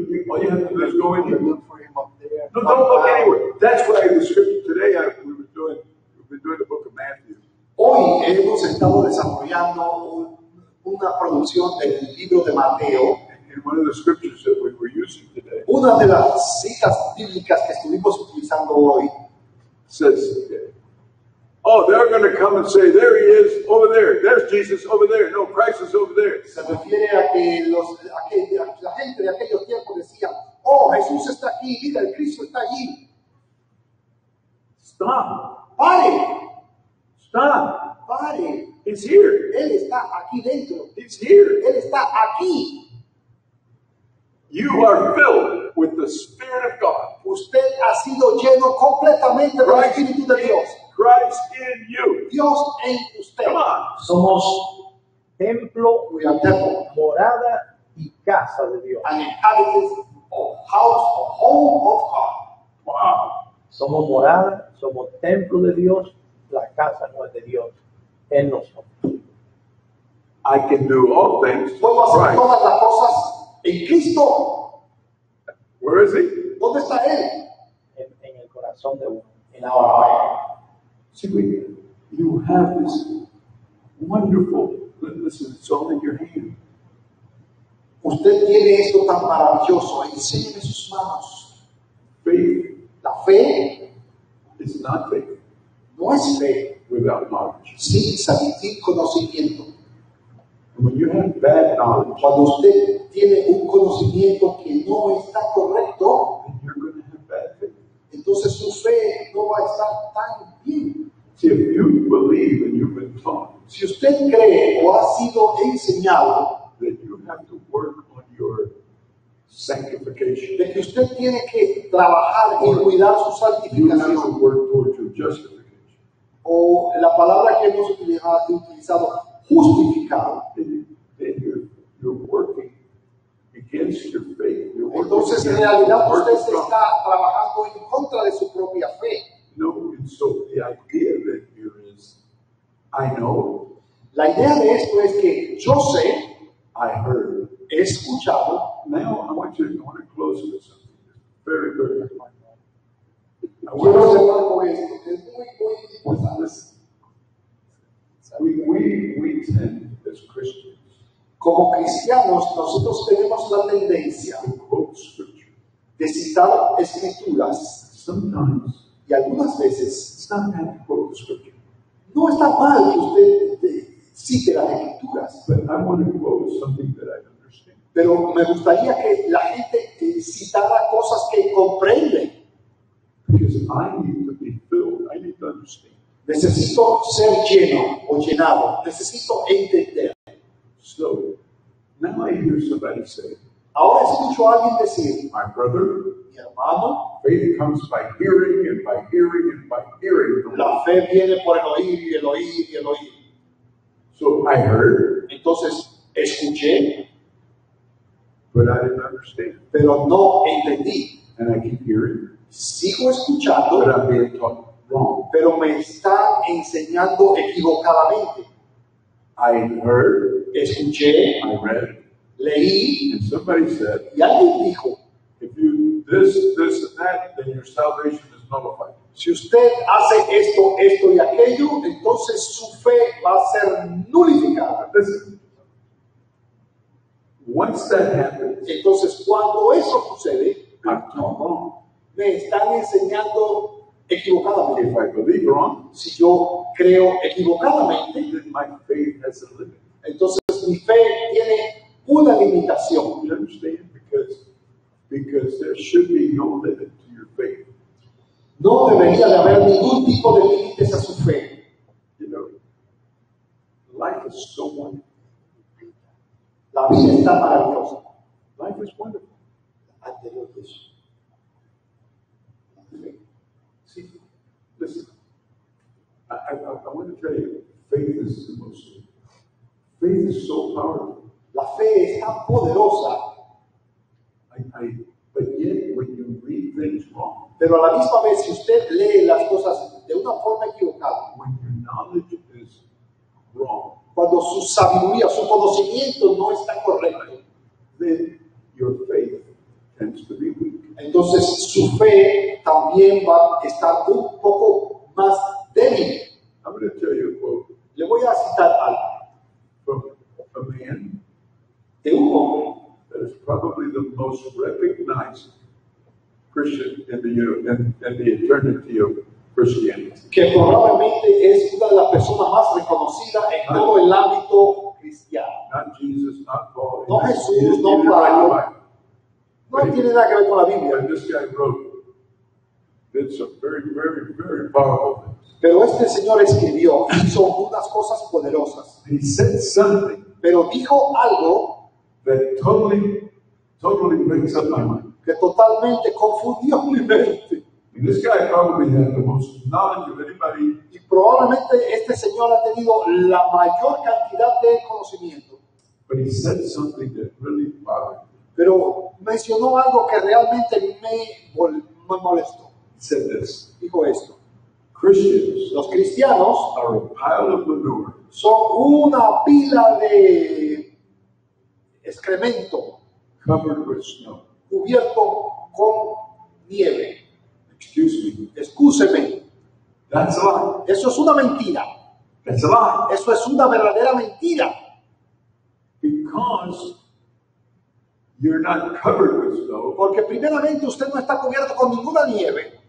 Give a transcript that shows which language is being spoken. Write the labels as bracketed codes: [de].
[en] All you have to do is go in here. Look for him up there. No, don't look anywhere. That's why the scripture today we've been doing the book of Matthew. [es] Hoy hemos estado desarrollando una producción del libro de Mateo. [en] And one of the scriptures that we were using today [es] Una de las citas bíblicas que estuvimos utilizando hoy [en] says, oh, they're going to come and say, there he is, over there. There's Jesus over there. No, Christ is over there. [es] se refiere a que la gente de aquellos tiempos decía, oh, Jesús está aquí, mira, el Cristo está allí. [en] Stop. [es] Pare, [en] Stop. [es] pare. [en] He's here. [es] Él está aquí dentro. [en] He's here. [es] Él está aquí. [en] You are filled with the Spirit of God. [es] Usted ha sido lleno completamente del Espíritu de Dios. [en] Christ in you. [es] Dios en usted. [en] Come on. [es] Somos templo, [en] We are temple, [es] morada y casa de Dios. [en] an inhabitant of house or home of God. Wow. [es] Somos morada, somos templo de Dios, la casa no es de Dios, en nosotros. [en] I can do all things. [es] Puedo hacer [en] Right. [es] todas las cosas en Cristo. [en] Where is he? [es] ¿Dónde está Él? En el corazón de uno, en [en] our heart. See, you have this wonderful, listen, it's all in your hand. [es] Usted tiene esto tan maravilloso. Enséñeme sus manos. [en] Faith [es] La fe [en] is not faith. [es] No es fe [en] without knowledge. [es] sin conocimiento. [en] And when you have bad knowledge, [es] Cuando usted tiene un conocimiento que no está correcto, [en] then you're going to have bad faith. [es] entonces su fe no va a estar tan bien. [en] See, if you believe and you've been taught [es] Si usted cree o ha sido enseñado [en] that you have to work on your sanctification, [es] de que usted tiene que trabajar y cuidar su [en] you have to [es] santificación, [en] work towards your justification, [es] o la palabra que hemos utilizado, justificado, [en] then you're working against your faith. You're working [es] entonces en [en] against [es] realidad [en] the [es] usted [en] work [es] se [en] of God. [es] está trabajando en contra de su propia fe. [en] No, and so the idea that here is, I know, [es] La idea de esto es que yo sé, [en] I heard. [es] he escuchado. [en] Now I want to close with something very, very important. I [es] Quiero [en] want [es] cerrar con esto, que es muy, muy importante. [en] listen. We tend as Christians [es] Como cristianos, nosotros tenemos la tendencia [en] to quote scripture. [es] de citar escrituras [en] Sometimes [es] y algunas veces [en] it's not bad to quote the scripture, [es] no está mal que usted cite las escrituras, [en] but I want to quote something that I understand. [es] pero me gustaría que la gente citara cosas que comprenden. [en] Because I need to be filled. I need to understand. [es] Necesito ser lleno o llenado, necesito entender. [en] So now I hear somebody say, [es] Ahora escucho a alguien decir, [en] my brother, [es] mi hermano, [en] faith comes by hearing and by hearing and by hearing. the word." [es] la fe viene por el oír y el oír y el oír. [en] So I heard, [es] Entonces escuché, [en] but I didn't understand. [es] pero no entendí. [en] And I keep hearing, [es] Sigo [en] but [es] escuchando, [en] I'm being taught wrong. [es] pero me están enseñando equivocadamente. [en] I heard, [es] Escuché, [en] I read, [es] leí, [en] and somebody said, [es] y alguien dijo, [en] if you this, and that, then your salvation is nullified. [es] si usted hace esto, esto y aquello, entonces su fe va a ser nulificada. [en] Listen, once that happens, [es] Entonces, cuando eso sucede, [en] I'm taught wrong. [es] me están enseñando equivocadamente. [en] If I believe wrong, [es] Si yo creo equivocadamente, [en] then my faith has a limit. [es] entonces mi fe tiene una limitación. [en] You understand? Because there should be no limit to your faith. [es] No debería de haber ningún tipo de límites a su fe. [en] You know, life is so wonderful. [es] La vida está maravillosa. [en] Life is wonderful. [es] Anterior de eso. [en] See, listen, I want to tell you, faith is the most, faith is so powerful. [es] La fe es tan poderosa, [en] But yet, when you read things wrong, [es] pero a la misma vez, si usted lee las cosas de una forma equivocada, [en] when your knowledge is wrong, [es] cuando su sabiduría, su conocimiento no está correcto, [en] then your faith tends to be weak. [es] entonces su fe también va a estar un poco más débil. [en] I'm going to tell you a quote [es] Le voy a citar algo [en] from a man [es] de un hombre [en] that is probably the most recognized Christian in the eternity of Christianity. [es] que probablemente es una de las personas más reconocidas en todo el ámbito cristiano. [en] Not Jesus, not Paul. [es] No [en] He [es] Jesús, [en] didn't [es] no [en] write the Bible. [es] No tiene nada que ver con la Biblia, [en] And this guy did some very, very, very powerful things. [es] pero este señor escribió, hizo unas cosas poderosas, [en] He said something [es] pero dijo algo [en] that totally makes up my mind. [es] que totalmente confundió mi mente. [en] And this guy probably had the most knowledge of anybody, [es] Y probablemente este señor ha tenido la mayor cantidad de conocimiento, [en] but he said something that really bothered me. [es] pero mencionó algo que realmente me molestó. [en] He said this: [es] Dijo esto: [en] Christians [es] los cristianos [en] are a pile of manure [es] son una pila de excremento [en] covered with snow. [es] cubierto con nieve. [en] Excuse me. [es] Excúseme, [en] That's a lie. [es] eso es una mentira. [en] That's a lie. [es] Eso es una verdadera mentira. [en] Because you're not covered with snow, [es] Porque primeramente usted no está cubierto con ninguna nieve.